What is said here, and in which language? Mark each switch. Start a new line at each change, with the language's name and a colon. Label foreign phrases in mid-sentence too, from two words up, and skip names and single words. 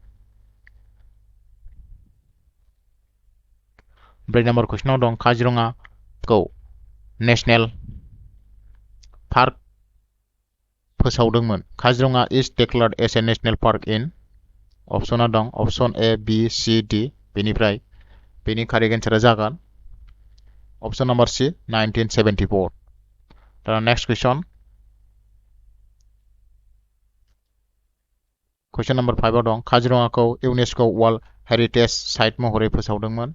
Bodo: 4 नाम्बार कुइसनाव दं काजिरङाखौ
English: national park
Bodo: फोसावदोंमोन।
English: Kaziranga is declared as a national park in.
Bodo: अपसना दं
English: option A, B, C, D.
Bodo: बेनिफ्राय बेनि
English: correct answer
Bodo: जागोन
English: option number C,
Bodo: 1974। दाना
English: next question.
Bodo: कुइसन नाम्बार 5 आव दं काजिरङाखौ
English: UNESCO World Heritage Site
Bodo: महरै फोसावदोंमोन।